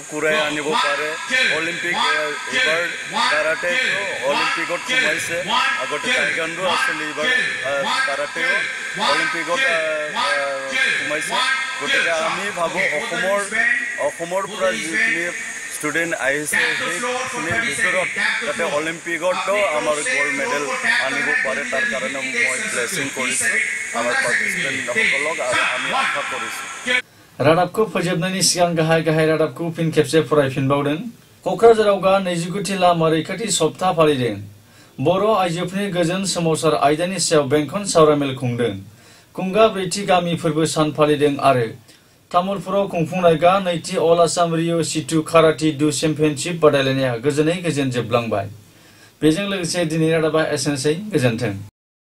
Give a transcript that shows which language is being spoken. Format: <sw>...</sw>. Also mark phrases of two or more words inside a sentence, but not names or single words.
<as>কুৰাই আনিব পাৰে অলিম্পিক এবাৰ কাৰাটে অলিম্পিকত সোমাইছে আগতে টাইকোৱাণ্ডো আছিল এবাৰ কাৰাটেও অলিম্পিকত সোমাইছে গতিকে আমি ভাবো অসমৰ পৰা যিখিনি ষ্টুডেন্ট আহিছে সেইখিনিৰ ভিতৰত যাতে অলিম্পিকতো আমাৰ</as> <en>gold medal</en> <as>আনিব পাৰে তাৰ কাৰণে মই ব্লেছিং কৰিছো আমাৰ পাৰ্টিচিপেণ্টসকলক আৰু আমি আশা কৰিছো</as> <brx>रादाबखौ फोजोबनायनि सिगां गाहाय रादाबखौ फिन खेबसे फरायफिनबावदों क'क्राझाराव गा 29थि लामा रैखाथि सप्ता फालिदों बर' आइजोफोरनि गोजोन सोमावसार आयदानि सायाव बेंखन सावरायमेल खुंदों कुंगा ब्रैथि गामि फोरबो सान फालिदों आरो तामुलपुराव खुंफुंनाय गा नैथि अल आसाम रिय' सिटु काराटे डु चेम्पियनशिप बादायलायनाया गोजोनै गोजोन जोबलांबाय बेजों लोगोसे दिनै रादाबा एसेनोसै गोजोन्थों।</brx>